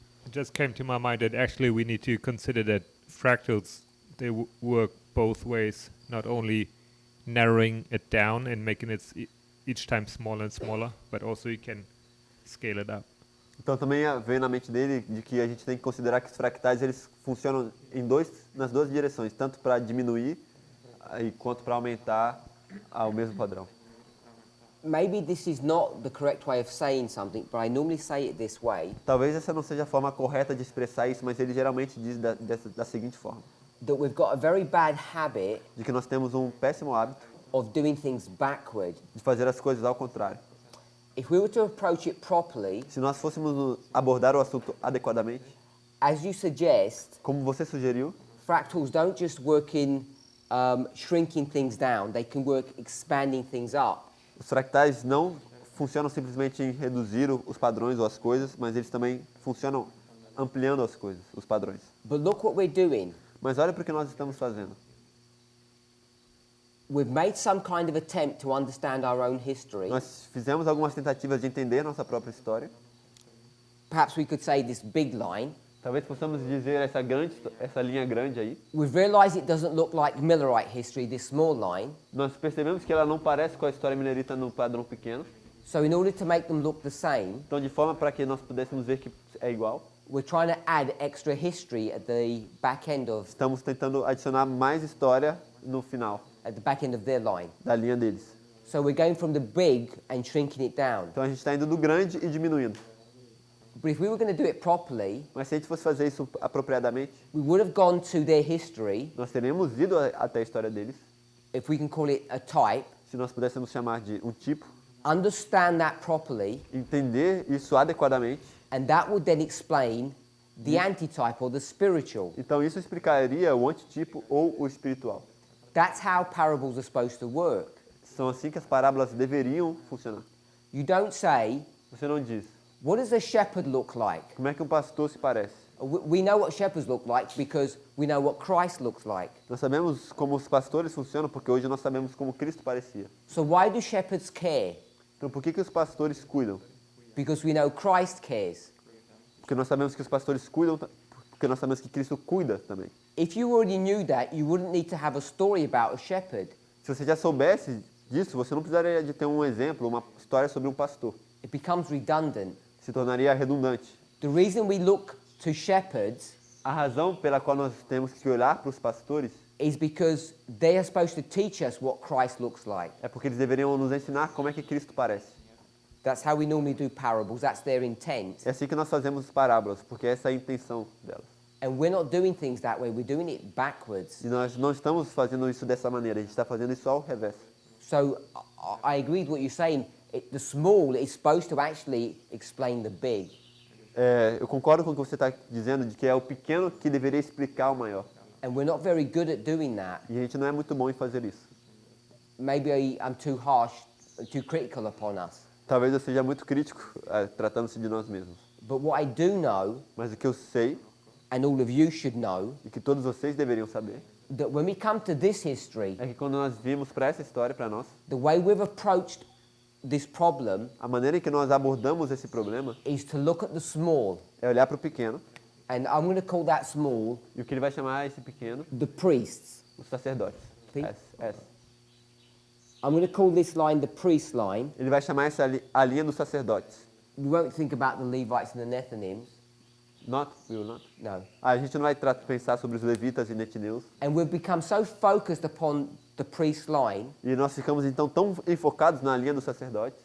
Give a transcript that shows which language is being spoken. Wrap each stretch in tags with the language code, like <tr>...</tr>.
<en>just came to my mind that actually we need to consider that fractals they work both ways, not only narrowing it down and making it each time smaller and smaller, but also you can scale it up.</en> <pt>Então também veio na mente dele de que a gente tem que considerar que os fractais eles funcionam nas duas direções, tanto para diminuir quanto para aumentar ao mesmo padrão.</pt> <en>Maybe this is not the correct way of saying something, but I normally say it this way.</en> <pt>Talvez essa não seja a forma correta de expressar isso, mas ele geralmente diz da seguinte forma:</pt> <en>That we've got a very bad habit</en> <pt>de que nós temos um péssimo hábito</pt> <en>of doing things backward.</en> <pt>de fazer as coisas ao contrário.</pt> <en>If we were to approach it properly,</en> <pt>Se nós fôssemos abordar o assunto adequadamente,</pt> <en>as you suggest,</en> <pt>como você sugeriu,</pt> <en>fractals don't just work in shrinking things down, they can work expanding things up.</en> <pt>os fractais não funcionam simplesmente em reduzir os padrões ou as coisas, mas eles também funcionam ampliando as coisas, os padrões.</pt> <en>But look what we're doing.</en> <pt>Mas olha para o que nós estamos fazendo.</pt> <en>We've made some kind of attempt to understand our own history.</en> <pt>Nós fizemos algumas tentativas de entender nossa própria história.</pt> <en>Perhaps we could say this big line.</en> <pt>Talvez possamos dizer essa linha grande aí.</pt> <en>We've realized it doesn't look like Millerite history, this small line.</en> <pt>Nós percebemos que ela não parece com a história milerita no padrão pequeno.</pt> <en>So in order to make them look the same,</en> <pt>Então, de forma para que nós pudéssemos ver que é igual,</pt> <en>we're trying to add extra history at the back end of</en> <pt>estamos tentando adicionar mais história no final</pt> <en>their line.</en> <pt>da linha deles.</pt> <en>So we're going from the big and shrinking it down.</en> <pt>Então a gente está indo do grande e diminuindo.</pt> <en>But if we were going to do it properly,</en> <pt>Mas se a gente fosse fazer isso apropriadamente,</pt> <en>we would have gone to their history,</en> <pt>nós teríamos ido até a história deles,</pt> <en>if we can call it a type,</en> <pt>se nós pudéssemos chamar de um tipo,</pt> <en>understand that properly,</en> <pt>entender isso adequadamente.</pt> <en>and that would then explain the antitype or the spiritual.</en> <pt>Então isso explicaria o antitipo ou o espiritual.</pt> <en>That's how parables are supposed to work.</en> <pt>São assim que as parábolas deveriam funcionar.</pt> <en>You don't say,</en> <pt>Você não diz,</pt> <en>what does a shepherd look like?</en> <pt>como é que um pastor se parece?</pt> <en>We know what shepherds look like because we know what Christ looks like.</en> <pt>Nós sabemos como os pastores funcionam porque hoje nós sabemos como Cristo parecia.</pt> <en>So why do shepherds care?</en> <pt>Então por que os pastores cuidam?</pt> <en>Because we know Christ cares.</en> <pt>Porque nós sabemos que os pastores cuidam, porque nós sabemos que Cristo cuida também.</pt> <en>If you already knew that, you wouldn't need to have a story about a shepherd.</en> <pt>Se você já soubesse disso, você não precisaria de ter um exemplo, uma história sobre um pastor.</pt> <en>It becomes redundant.</en> <pt>Se tornaria redundante.</pt> <en>The reason we look to shepherds</en> <pt>A razão pela qual nós temos que olhar para os pastores</pt> <en>is because they are supposed to teach us what Christ looks like.</en> <pt>é porque eles deveriam nos ensinar como é que Cristo parece.</pt> <en>That's how we normally do parables. That's their intent.</en> <pt>É assim que nós fazemos parábolas, porque essa é a intenção delas.</pt> <en>And we're not doing things that way. We're doing it backwards.</en> <pt>E nós não estamos fazendo isso dessa maneira, a gente está fazendo isso ao revés.</pt> <en>So I agree with what you're saying. The small is supposed to actually explain the big.</en> <pt>Eu concordo com o que você está dizendo, de que é o pequeno que deveria explicar o maior.</pt> <en>And we're not very good at doing that.</en> <pt>E a gente não é muito bom em fazer isso.</pt> <en>Maybe I'm too harsh, too critical upon us.</en> <pt>Talvez eu seja muito crítico, tratando-se de nós mesmos.</pt> <en>But what I do know,</en> <pt>Mas o que eu sei,</pt> <en>and all of you should know,</en> <pt>e que todos vocês deveriam saber,</pt> <en>that when we come to this history,</en> <pt>é que quando nós vimos para essa história, para nós,</pt> <en>the way we've approached this problem</en> <pt>a maneira em que nós abordamos esse problema</pt> <en>is to look at the small.</en> <pt>é olhar para o pequeno,</pt> <en>And I'm going to call that small</en> <pt>e o que ele vai chamar esse pequeno,</pt> <en>the priests.</en> <pt>os sacerdotes. Sim. S.</pt> <en>I'm going to call this line the priest line.</en> <pt>Ele vai chamar a linha dos sacerdotes.</pt> <en>We won't think about the Levites and the Nethinims. We will not. No.</en> <pt>A gente não vai pensar sobre os levitas e netineus.</pt> <en>And we've become so focused upon the priest line,</en> <pt>E nós ficamos então tão enfocados na linha dos sacerdotes.</pt>